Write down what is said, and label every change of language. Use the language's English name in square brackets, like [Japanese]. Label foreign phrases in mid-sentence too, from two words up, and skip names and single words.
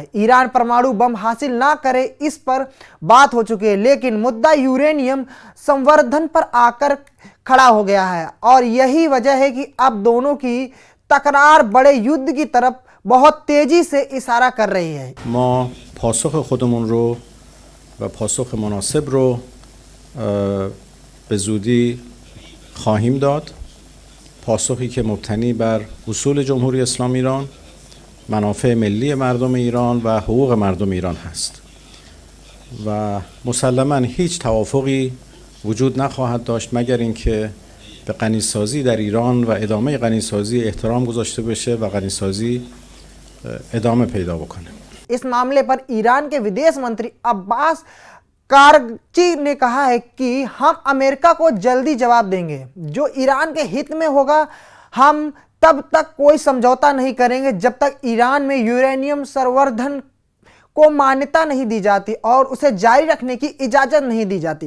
[Hindi] ईरान परमाणु बम हासिल ना करे इस पर बात हो चुकी है, लेकिन मुद्दा यूरेनियम संवर्धन पर आकर खड़ा हो गया है और यही वजह है कि अब दोनों की तकरार बड़े युद्ध की तरफ बहुत तेजी से इशारा कर रही है। [Persian] ما پاسخ خودمون رو و پاسخ مناسب رو به زودی خواهیم داد. پاسخی که مبتنی بر اصول جمهوری اسلامی ایران، منافع ملی مردم ایران و حقوق مردم ایران هست و مسلماً هیچ توافقی وجود نخواهد داشت مگر اینکه به غنیسازی در ایران و ادامه غنیسازی احترام گذاشته بشه و غنیسازی ادامه پیدا بکنه. [Hindi] इस मामले पर ईरान के विदेश मंत्री अब्बास कारची ने कहा है कि हम अमेरिका को जल्दी जवाब देंगे, जो ईरान के हित में होगा। हम तब तक कोई समझौता नहीं करेंगे जब तक ईरान में यूरेनियम संवर्धन को मान्यता नहीं दी जाती और उसे जारी रखने की इजाजत नहीं दी जाती।